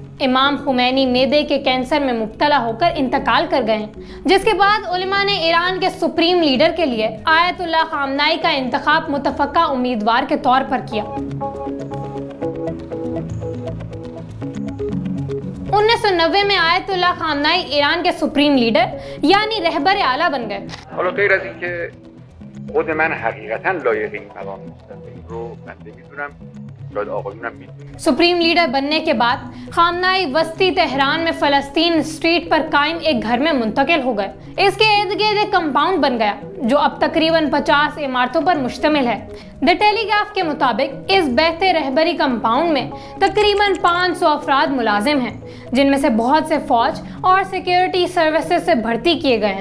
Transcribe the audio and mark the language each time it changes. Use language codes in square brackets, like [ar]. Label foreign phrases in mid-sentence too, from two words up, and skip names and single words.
[ur] امام خمینی معدے کے کینسر میں مبتلا ہو کر انتقال کر گئے ہیں، جس کے بعد علماء نے ایران کے [en] supreme leader [ur] کے لیے آیت اللہ خامنائی کا انتخاب متفقہ امیدوار کے طور پر کیا. 1990 میں آیت اللہ خامنائی ایران کے [en] supreme leader [ur] یعنی رہبر اعلیٰ بن گئے. [fa] حالا غیر از اینکه خود من حقیقتا لایق این مقام نیستم، این رو بنده میدونم، شاید آقایونم میدونم. [en] supreme leader [ur] بننے کے بعد خامنائی وسطی تہران میں فلسطین اسٹریٹ پر قائم ایک گھر میں منتقل ہو گئے. اس کے ارد گرد ایک کمپاؤنڈ بن گیا جو اب تقریباً 50 عمارتوں پر مشتمل ہے. دی ٹیلی گراف کے مطابق اس بہتے رہبری کمپاؤنڈ میں تقریباً 500 افراد ملازم ہیں، جن میں سے بہت سے فوج اور [en] security services [ur] سے بھرتی کیے گئے ہیں.